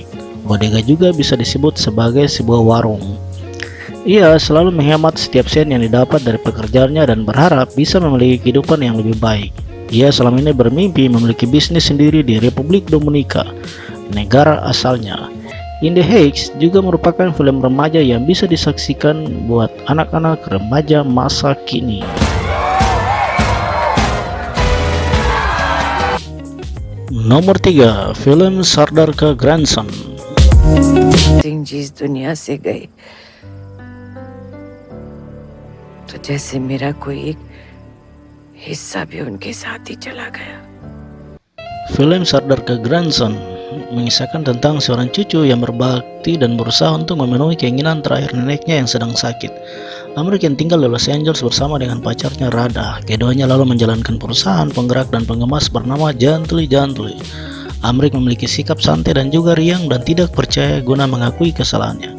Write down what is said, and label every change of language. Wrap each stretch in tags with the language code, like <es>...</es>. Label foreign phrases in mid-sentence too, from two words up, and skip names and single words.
<id>Bodega juga bisa disebut sebagai sebuah warung. Ia selalu menghemat setiap sen yang didapat dari pekerjaannya dan berharap bisa memiliki kehidupan yang lebih baik. Ia selama ini bermimpi memiliki bisnis sendiri di Republik Dominika, negara asalnya. In the Heights juga merupakan film remaja yang bisa disaksikan buat anak-anak remaja masa kini. Nomor 3, film Sardar Ka Grandson.</id> <hi>जिस दुनिया से गए तो जैसे मेरा कोई एक हिस्सा भी उनके साथ ही चला गया.</hi> <id>Film Sardar Ka Grandson mengisahkan tentang seorang cucu yang berbakti dan berusaha untuk memenuhi keinginan terakhir neneknya yang sedang sakit. Amrik yang tinggal di Los Angeles bersama dengan pacarnya Rada. Keduanya lalu menjalankan perusahaan penggerak dan pengemas bernama Gently. Amrik memiliki sikap santai dan juga riang dan tidak percaya guna mengakui kesalahannya.</id>